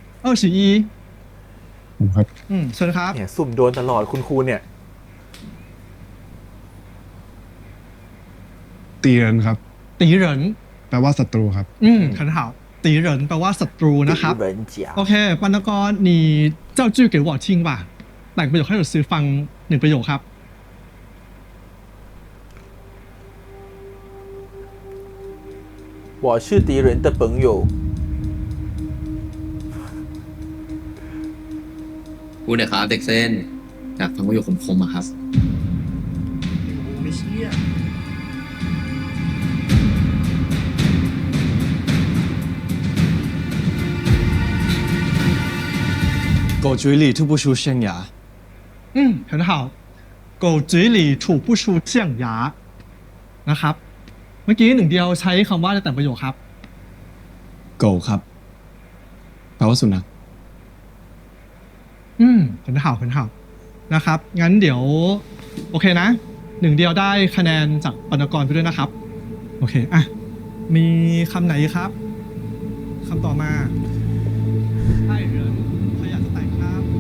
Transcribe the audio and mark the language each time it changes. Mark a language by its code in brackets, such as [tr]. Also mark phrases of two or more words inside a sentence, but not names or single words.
[th] 21 ผมครับ เชิญครับ เนี่ยสุ่มโดนตลอดคุณครูเนี่ย ตีเรนครับ ตีเหริน แปลว่าศัตรูครับ ขันถามตีเหรินแปลว่าศัตรูนะครับ ตีเหรินเจีย โอเคปานกร [zh] 你造句给我听吧 [th] แต่งประโยคให้เราซื้อฟัง1ประโยคครับ [zh] 我是敌人的朋友 [th] พูดเลยครับเด็กเส้นอยากฟังประโยคคมๆอะครับ [zh] 狗嘴里吐不出象牙。很好狗嘴里吐不出象牙 [th] นะครับเมื่อกี้หนึ่งเดียวใช้คำว่าอะไรแต่งประโยคครับ โกครับแปลว่าสุนัข [zh] 很好 [th] นะครับงั้นเดี๋ยวโอเคนะหนึ่งเดียวได้คะแนนจากปานกรไปด้วยนะครับโอเคอ่ะมีคำไหนครับคำต่อมาใช่เหรอใครอยากจะแต่งครับ